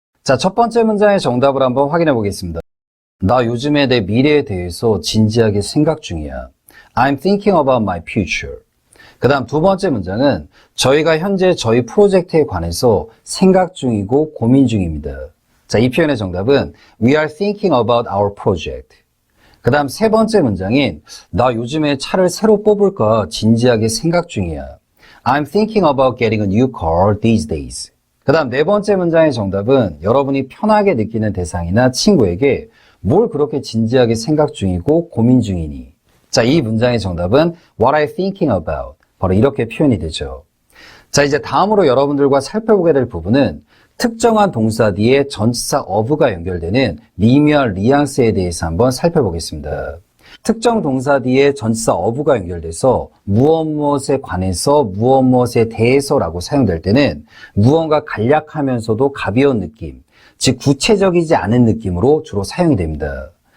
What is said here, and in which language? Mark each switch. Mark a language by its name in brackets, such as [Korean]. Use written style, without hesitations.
[Korean] 자, 첫 번째 문장의 정답을 한번 확인해 보겠습니다. 나 요즘에 내 미래에 대해서 진지하게 생각 중이야. [English] I'm thinking about my future. [Korean] 그 다음 두 번째 문장은 저희가 현재 저희 프로젝트에 관해서 생각 중이고 고민 중입니다. 자, 이 표현의 정답은 [English] We are thinking about our project. [Korean] 그 다음 세 번째 문장인 나 요즘에 차를 새로 뽑을까 진지하게 생각 중이야. [English] I'm thinking about getting a new car these days. [Korean] 그 다음 네 번째 문장의 정답은 여러분이 편하게 느끼는 대상이나 친구에게 뭘 그렇게 진지하게 생각 중이고 고민 중이니? 자, 이 문장의 정답은 [English] What are you thinking about? [Korean] 바로 이렇게 표현이 되죠. 자, 이제 다음으로 여러분들과 살펴보게 될 부분은 특정한 동사 뒤에 전치사 of가 연결되는 미묘한 뉘앙스에 대해서 한번 살펴보겠습니다. 특정 동사 뒤에 전치사 of가 연결돼서 무엇 무엇에 관해서 무엇 무엇에 대해서라고 사용될 때는 무언가 간략하면서도 가벼운 느낌, 즉 구체적이지 않은 느낌으로 주로 사용이 됩니다.